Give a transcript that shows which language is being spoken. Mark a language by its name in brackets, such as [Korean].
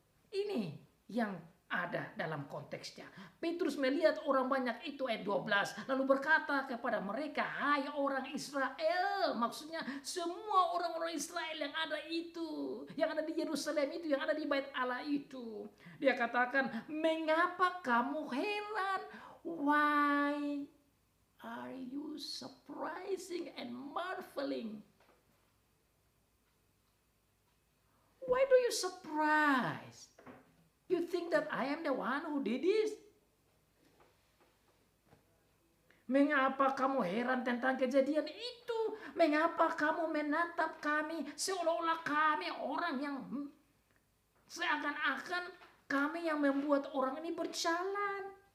[Indonesian] Ini yang ada dalam konteksnya. Petrus melihat orang banyak itu ayat 12. Lalu berkata kepada mereka, hai orang Israel. Maksudnya semua orang-orang Israel yang ada itu. Yang ada di Yerusalem itu. Yang ada di Bait Allah itu. Dia katakan, mengapa kamu heran? [English] Why are you surprising and marveling? Why do you surprise? You think that I am the one who did this? [Indonesian] Mengapa kamu heran tentang kejadian itu? Mengapa kamu menatap kami seolah-olah kami orang yang seakan-akan kami yang membuat orang ini berjalan?